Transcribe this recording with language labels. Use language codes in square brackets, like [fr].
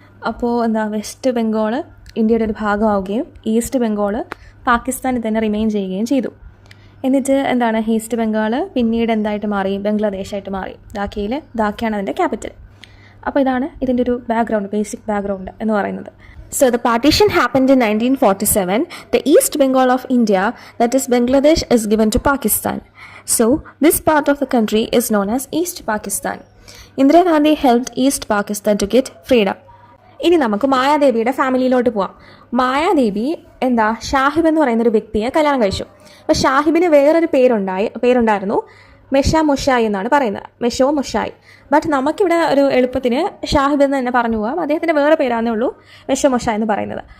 [ml] അപ്പോൾ വെസ്റ്റ് ബംഗാൾ ഇന്ത്യയുടെ ഒരു ഭാഗമാവുകയും ഈസ്റ്റ് ബംഗാൾ പാകിസ്ഥാനിൽ തന്നെ റിമെയിൻ ചെയ്യുകയും ചെയ്തു. എന്നിട്ട് ഈസ്റ്റ് ബംഗാൾ പിന്നീട് എന്തായിട്ട് മാറി? ബംഗ്ലാദേശായിട്ട് മാറി. ധാക്കയാണ് അതിൻ്റെ ക്യാപിറ്റൽ. അപ്പോൾ ഇതാണ് ഇതിൻ്റെ ഒരു ബാക്ക്ഗ്രൗണ്ട്, ബേസിക് ബാക്ക്ഗ്രൗണ്ട് എന്ന് പറയുന്നത്. [en] So the partition happened in 1947. The East Bengal of India, that is Bangladesh, is given to Pakistan. So this part of the country is known as East Pakistan. Indira Gandhi helped East Pakistan to get freedom. [ml] ഇനി നമുക്ക് മായാദേവിയുടെ ഫാമിലിയിലോട്ട് പോവാം. മായാദേവി ഷാഹിബ് എന്ന് പറയുന്നൊരു വ്യക്തിയെ കല്യാണം കഴിച്ചു. അപ്പോൾ ഷാഹിബിന് വേറൊരു പേരുണ്ടായിരുന്നു, മെഷ മൊഷായി എന്നാണ് പറയുന്നത്, മെഷോ മൊഷായി. ബട്ട് നമുക്കിവിടെ ഒരു എളുപ്പത്തിന് ഷാഹിബ് എന്ന് തന്നെ പറഞ്ഞു പോകാം. അദ്ദേഹത്തിൻ്റെ വേറെ പേരാന്നേ ഉള്ളൂ മെഷോ മൊഷ എന്ന് പറയുന്നത്.